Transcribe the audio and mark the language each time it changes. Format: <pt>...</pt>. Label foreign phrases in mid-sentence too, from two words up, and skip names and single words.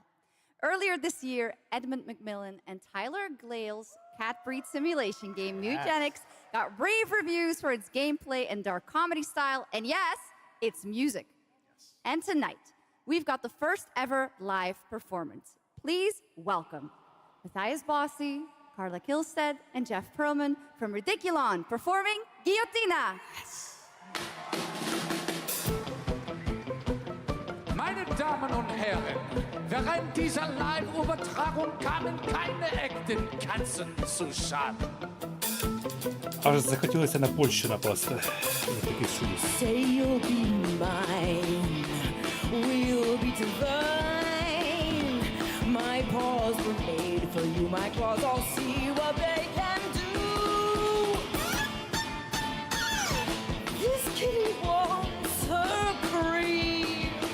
<en>Earlier this year, Edmund McMillan and Tyler Glale's cat breed simulation game, Mutagenics, got rave reviews for its gameplay and dark comedy style, and yes, its music. And tonight, we've got the first ever live performance. Please welcome Matthias Bossi, Carla Kilstead, and Jeff Perlman from Ridiculon performing Guillotina.</en> <de>Meine Damen und Herren, während dieser Live-Übertragung kamen keine echten Katzen zu Schaden.</de> <uk>Аж захотілося на Польщу напасти. Такий шуміс.</uk> <en>Say you'll be mine, we'll be divine. My paws were made for you, my claws all see what they can do. This kitty wants her cream.</en>